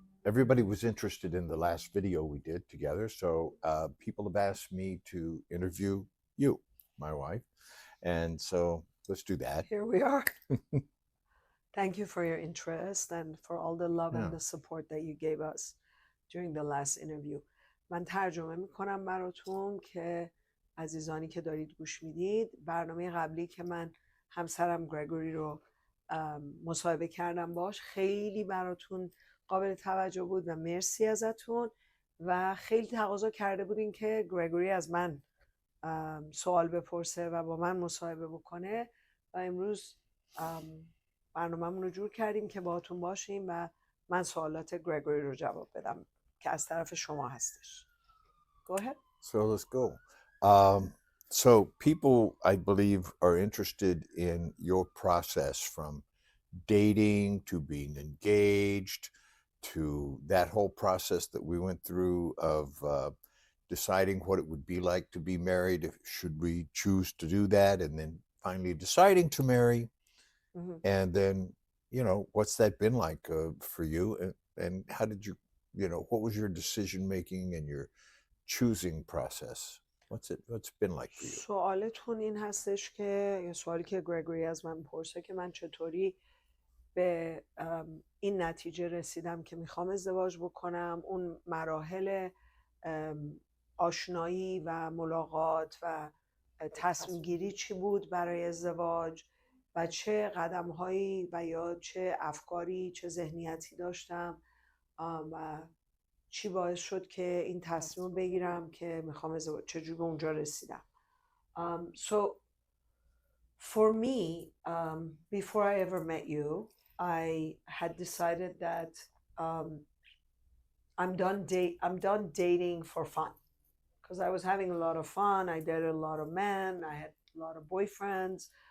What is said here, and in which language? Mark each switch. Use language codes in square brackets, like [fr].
[en] everybody was interested in the last video we did together. So people have asked me to interview you, my wife. And so let's do that. Here we are. Thank you for your interest and for all the love and the support that you gave us during the last interview. [fa] من ترجمه میکنم براتون که عزیزانی که دارید گوش میدید. برنامه قبلی که من همسرم گرگوری رو مصاحبه کردم باش خیلی براتون قابل توجه بود و مرسی ازتون و خیلی تقاضا کرده بودین که گرگوری از من سوال بپرسه و با من مصاحبه بکنه و امروز برنامه‌مون رو جور کردیم که باهاتون باشیم و من سوالات گرگوری رو جواب بدم که از طرف شما هستش. [en] Go ahead. So let's go. So people, I believe, are interested in your process from dating to being engaged to that whole process that we went through of deciding what it would be like to be married, should we choose to do that, and then finally deciding to marry. Mm-hmm. And then, you know, what's that been like for you? And how did you, what was your decision making and your choosing process? What's been like for you? [fa] سوالتون این هستش که سوالی که گرگوری از من پرسه که من چطوری به این نتیجه رسیدم که میخوام ازدواج بکنم، اون مراحل آشنایی و ملاقات و تصمیم گیری چی بود برای ازدواج و چه قدم‌هایی و یا چه افکاری چه ذهنیتی داشتم و چی باعث شد که این تصمیم رو بگیرم که میخوام ازدواج، چجوری به اونجا رسیدم. [en] So for me, before I ever met you, I had decided that I'm done dating for fun, because I was having a lot of fun. I dated a lot of men. I had a lot of boyfriends.